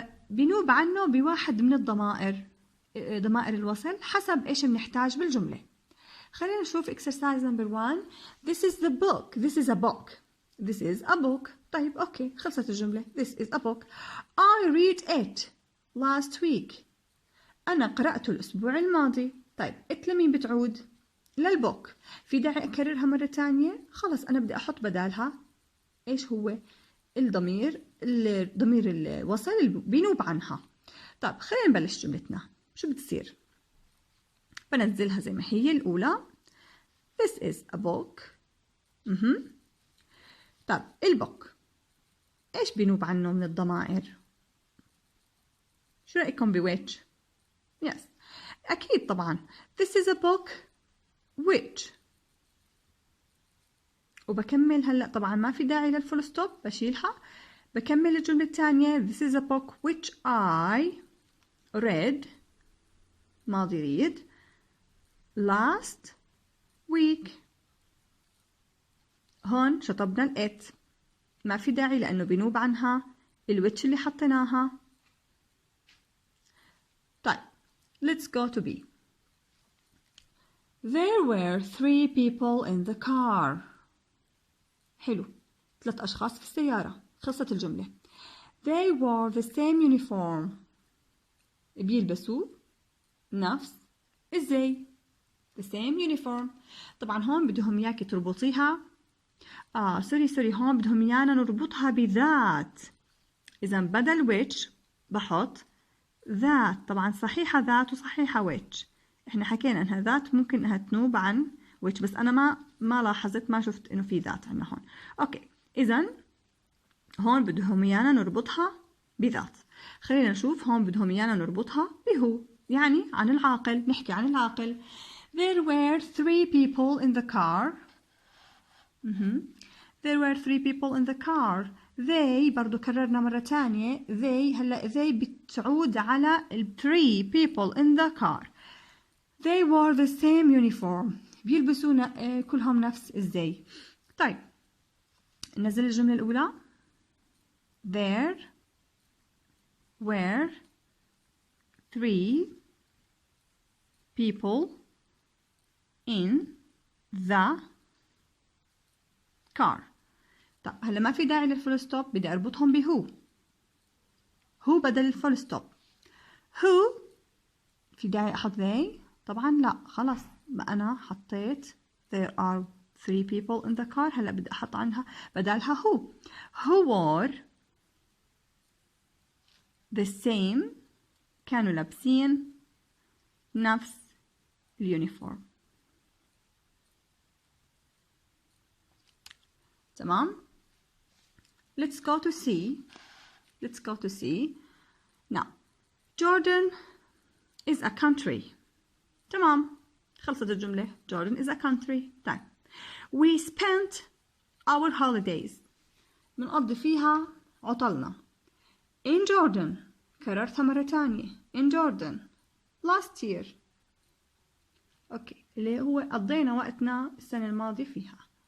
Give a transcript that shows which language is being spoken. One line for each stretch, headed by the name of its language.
Arabic: بنوب عنه بواحد من الضمائر، ضمائر الوصل حسب إيش بنحتاج بالجملة. خلينا نشوف exercise number 1.
English: This is the book. This is a book. This is a book.
Arabic: طيب أوكي خلصت الجملة.
English: This is a book. I read it last week.
Arabic: أنا قرأته الأسبوع الماضي. طيب it لمين بتعود؟ للبوك. في داعي أكررها مرة تانية؟ خلص أنا بدي أحط بدالها إيش هو؟ الضمير الوصل اللي بينوب عنها. طيب خلينا نبلش جملتنا. شو بتصير؟ بنزلها زي ما هي الأولى.
English: This is a book.
Arabic: طيب البوك إيش بينوب عنه من الضمائر؟ شو رأيكم بويتش؟ Yes.
English: أكيد طبعا. This is a book which.
Arabic: وبكمل هلأ طبعا ما في داعي للفول ستوب بشيلها. بكمل الجملة الثانية.
English: This is a book which I read ماضي read last week.
Arabic: هون شطبنا الات ما في داعي لأنه بينوب عنها الويتش اللي حطيناها.
English: طيب let's go to B. There were 3 people in the car.
Arabic: حلو 3 أشخاص في السيارة. خلصت الجملة.
English: They wore the same uniform.
Arabic: بيلبسوا نفس الزي.
English: the same uniform.
Arabic: طبعا هون بدهم إياكي تربطيها سوري هون بدهم إيانا نربطها بذات. إذا بدل which بحط ذات. طبعا صحيحة ذات وصحيحة which. إحنا حكينا إنها ذات ممكن إنها تنوب عن which بس أنا ما لاحظت ما شفت إنه في ذات عنا هون. أوكي إذا هون بدهم إيانا نربطها بذات. خلينا نشوف هون بدهم إيانا نربطها بهو يعني عن العاقل. نحكي عن العاقل.
English: There were 3 people in the car. There were 3 people in the car.
Arabic: They برضو كررنا مرة تانية.
English: They هلا they
Arabic: بتعود على
English: 3 people in the car. They wore the same uniform.
Arabic: بيلبسوا كلهم نفس الزي. طيب ننزل الجملة الأولى.
English: There were 3 people in the car.
Arabic: طب هلا ما في داعي للفول ستوب. بدي أربطهم بهو. هو بدل الفول ستوب. هو في داعي أحط they؟ طبعا لا خلاص أنا حطيت
English: there are 3 people in the car.
Arabic: هلا بدي أحط عنها بدالها هو.
English: Who wore the same.
Arabic: كانوا لابسين نفس اليونيفورم.
English: تمام. Let's go to C. Let's go to C. Now Jordan is a country.
Arabic: تمام خلصت الجملة.
English: Jordan is a country. طيب we spent our holidays.
Arabic: بنقضي فيها عطلنا.
English: in Jordan
Arabic: كررتها مرة تانية.
English: in Jordan last year.
Arabic: اوكي اللي هو قضينا وقتنا السنة الماضية فيها.